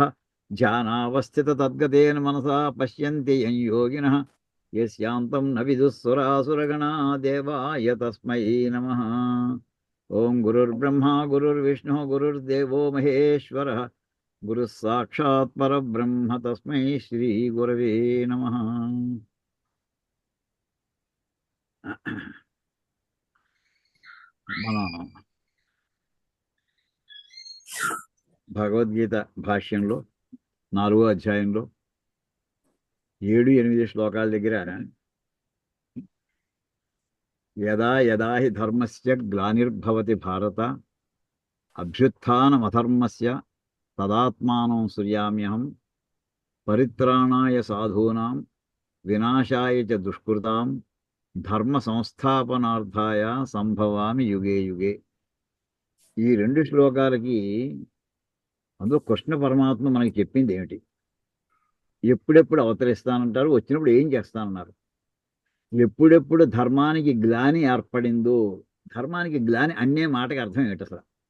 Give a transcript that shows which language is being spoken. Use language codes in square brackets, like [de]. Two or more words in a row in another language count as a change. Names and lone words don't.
[sa] ध्यानावस्थिततद्गतेन मनसा पश्यन्ति यं योगिनः यस्यान्तं न विदुःसुरासुरगणा देवाय तस्मै नमः. ओं गुरुर्ब्रह्मा गुरुर्विष्णुः गुरुर्देवो महेश्वरः गुरुः साक्षात् परब्रह्म तस्मै श्रीगुरवे नमः. [te] మన భగవద్గీత భాష్యంలో 4వ అధ్యాయంలో 7-8 శ్లోకాల దగ్గర [sa] యదా యదా హి ధర్మస్య గ్లానిర్భవతి భారత అభ్యుత్థానమధర్మస్య తదాత్మానం సృజామ్యహం పరిత్రాణాయ సాధూనాం వినాశాయ చ దుష్కృతాం ధర్మ సంస్థాపనార్థాయ సంభవామి యుగే యుగే. [te] ఈ 2 శ్లోకాలకి అందులో కృష్ణ పరమాత్మ మనకి చెప్పింది ఏమిటి? ఎప్పుడెప్పుడు అవతరిస్తానంటారు, వచ్చినప్పుడు ఏం చేస్తానన్నారు. ఎప్పుడెప్పుడు ధర్మానికి గ్లాని ఏర్పడిందో, ధర్మానికి గ్లాని అనే మాటకి అర్థం ఏమిటి అసలు?